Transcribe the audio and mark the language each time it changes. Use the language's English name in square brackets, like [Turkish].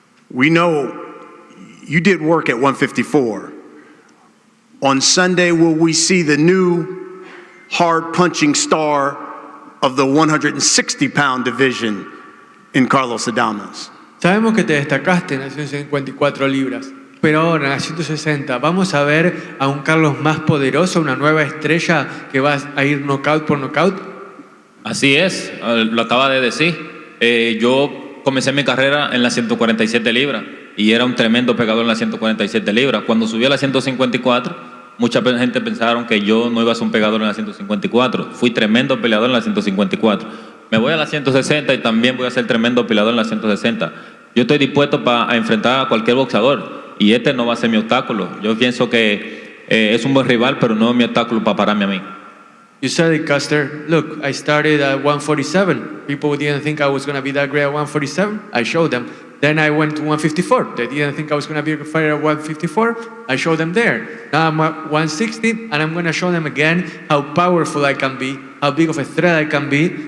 [English] We know you did work at 154. On Sunday, will we see the new hard-punching star of the 160-pound division in Carlos Adames? [Spanish] Sabemos que te destacaste en las 154 libras, pero ahora en las 160 vamos a ver a un Carlos más poderoso, una nueva estrella que va a ir knockout por knockout. Así es, lo acaba de decir. Yo comencé mi carrera en las 147 libras y era un tremendo pegador en las 147 libras. Cuando subí a las 154, mucha gente pensaron que yo no iba a ser un pegador en las 154. Fui tremendo peleador en las 154. Me voy a las 160 y también voy a ser tremendo peleador en las 160. Yo estoy dispuesto a enfrentar a cualquier boxeador y este no va a ser mi obstáculo. Yo pienso que es un buen rival, pero no es mi obstáculo para pararme a mí. [English] You said it, Custer. Look, I started at 147. People didn't think I was going to be that great at 147. I showed them. Then I went to 154. They didn't think I was going to be a good fighter at 154. I showed them there. Now I'm at 160, and I'm going to show them again how powerful I can be, how big of a threat I can be.